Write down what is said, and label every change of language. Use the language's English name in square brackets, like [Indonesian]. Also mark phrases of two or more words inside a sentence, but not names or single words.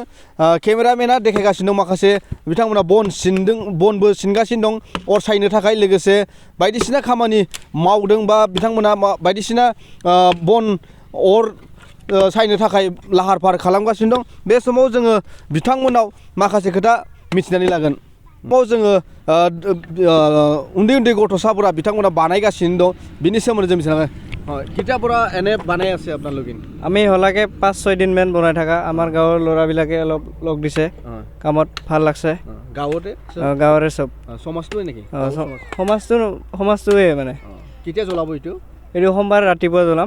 [Bodo] केमेरामेना देखायगासिनो दं माखासे बिथांमोना बनबो सिनगासिनो दं अर सायनो थाखाय, लोगोसे बायदिसिना खामानि मावदों बा बिथांमोना बायदिसिना बन अर सायनो थाखाय लाहार फाहार खालामगासिनो दं। बे समाव जोङो बिथांमोनाव माखासे खोथा मिथिनानै लागोन। जोङो उन्दै गथ'साफोरा बिथांमोना बानायगासिनो दं, बिनि सोमोन्दै जों मिथिनांगोन। [Assamese] কিতাপৰা এনে বানাই আছে আপোনালোকে? আমি হলাকে 5-6 দিন মান বনাই থাকা। আমাৰ গাঁৱৰ ল'ৰাবিলাকে অলপ লগ দিছে কামত, ভাল লাগছে। গাঁৱৰে চব সমাজটোৱে নেকি? সমাজটোৱে মানে। কেতিয়া জ্বলাব এইটো? এইটো সোমবাৰ ৰাতিপুৱা জ্বলাম।